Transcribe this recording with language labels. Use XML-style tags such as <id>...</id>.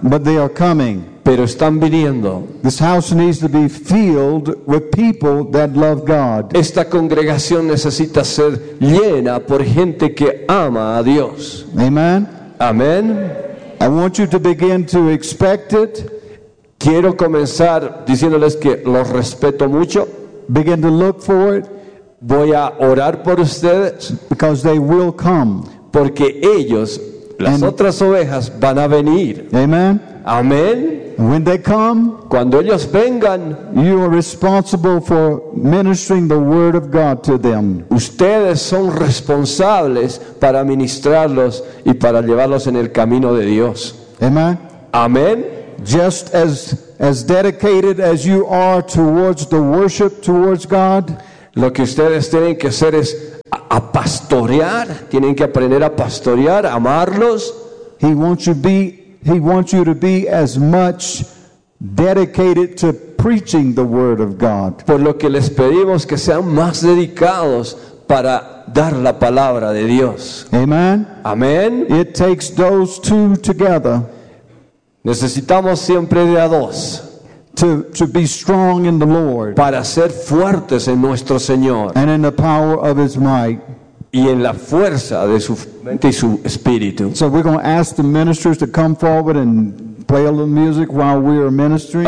<en>But they are coming.</en> <es>Pero están viniendo.</es> <en>This house needs to be filled with people that love God.</en> <es>Esta congregación necesita ser llena por gente que ama a Dios.</es> <en>Amen.</en> <es>Amen.</es> <en>I want you to begin to expect it.</en> <es>Quiero comenzar diciéndoles que los respeto mucho.</es> <en>Begin to look for it.</en> <es>Voy a orar por ustedes.</es> <en>Because they will come.</en> <es>Porque ellos, las otras ovejas, van a venir.</es> <en>Amen.</en> <es>Amen.</es> <en>When they come,</en> <es>cuando ellos vengan,</es> <en>you are responsible for ministering the word of God to them.</en> <es>Ustedes son responsables para ministrarlos y para llevarlos en el camino de Dios.</es> <en>Amen.</en> <es>Amen.</es> <en>Just as dedicated as you are towards the worship towards God,</en> <es>lo que ustedes tienen que hacer es a pastorear, tienen que aprender a pastorear, amarlos.</es> <en>He wants you to be as much dedicated to preaching the word of God.</en> <es>Por lo que les pedimos que sean más dedicados para dar la palabra de Dios.</es> <en>Amen.</en> <es>Amen.</es> <en>It takes those two together.</en> <es>Necesitamos siempre de a dos.</es> <en>To be strong in the Lord.</en> <es>Para ser fuertes en nuestro Señor.</es> <en>And in the power of His might.</en> <es>Y en la fuerza de su mente y su espíritu.</es> <en>So we're going to ask the ministers to come forward and play a little music while we are ministering.</en>